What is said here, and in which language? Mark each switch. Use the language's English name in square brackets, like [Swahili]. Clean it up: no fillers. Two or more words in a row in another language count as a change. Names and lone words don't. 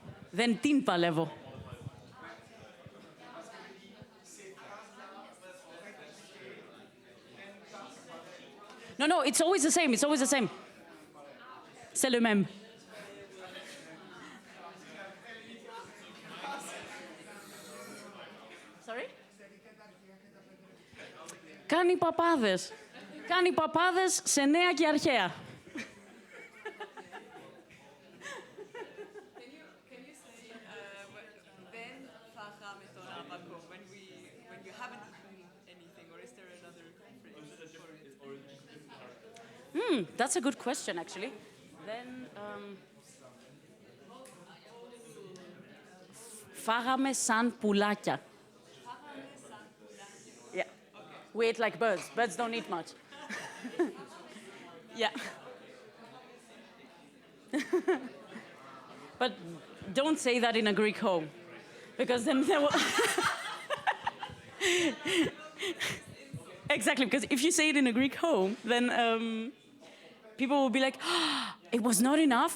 [Greek] Δεν την παλεύω. [English] No, it's always the same. It's always the same. [French] C'est le même. Sorry? [Greek] Κάνει παπάδες. Κάνει παπάδες σε νέα και αρχαία. [English] Can you say when [Greek] φάγαμε τορομπάκο [English] when you haven't eaten anything, or is there another phrase for it? That's a good question, actually. Then, [Greek] φάγαμε σαν πουλάκια. [English] Yeah. We ate like birds. Birds don't eat much. Yeah. But don't say that in a Greek home, because then there will... Exactly, because if you say it in a Greek home, then people will be like, oh, it was not enough.